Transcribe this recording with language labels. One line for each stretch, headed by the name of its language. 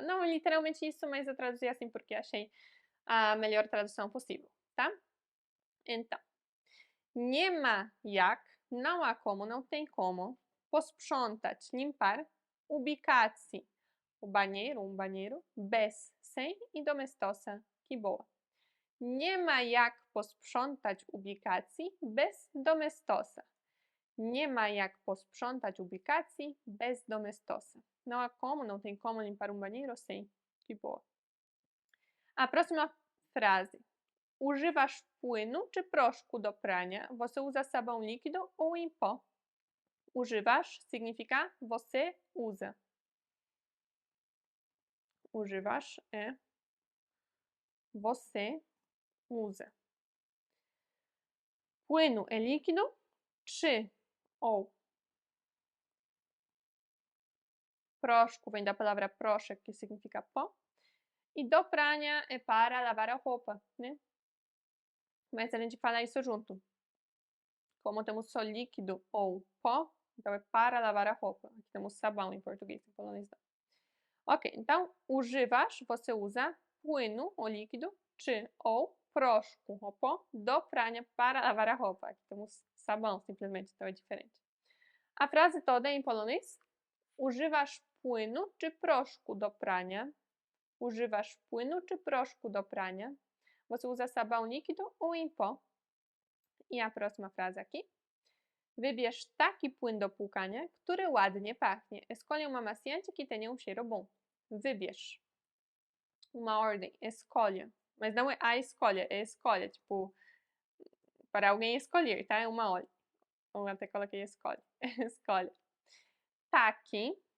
Portuguese: Não literalmente isso, mas eu traduzi assim porque achei a melhor tradução possível, tá? Então,
Polish: nie ma jak,
Portuguese: não há como, não tem como, posprzątać, limpar, ubikacji, o banheiro, um banheiro, bez, sem, e domestosa, que boa.
Polish: Nie ma jak posprzątać ubikacji bez domestosa. Nie ma jak posprzątać ubikacji bez domestosa.
Portuguese: Não há como, não tem como limpar um banheiro sem. Que boa. A próxima frase.
Polish: Używasz płynu czy proszku do prania?
Portuguese: Você usa sabão líquido ou em pó? Używasz significa você usa. Używasz é você usa. Płynu é líquido, czy ou. Proszku vem da palavra proszek, que significa pó. E
Polish: do prania
Portuguese: é para lavar a roupa, né? Mas a gente fala isso junto. Como temos só líquido ou pó, então é para lavar a roupa. Aqui temos sabão em português, em polonês não. Ok, então używasz, você usa, płynu, o líquido, czy ou proszku, o pó,
Polish: do prania
Portuguese: para lavar a roupa. Aqui temos sabão, simplesmente, então é diferente. A frase toda é em polonês.
Polish: Używasz płynu czy proszku do prania? Używasz płynu czy proszku do prania?
Portuguese: Você usa sabão líquido ou em pó? I a próxima frase aqui.
Polish: Wybierz taki płyn do płukania, który ładnie pachnie.
Portuguese: Escolha um amaciante que tenha um cheiro bom. Wybierz. Uma ordem. Escolha. Mas não é a escolha, é escolha. Tipo, para alguém escolher, tá? É uma ordem. Eu até coloquei escolha. Escolha. Taki.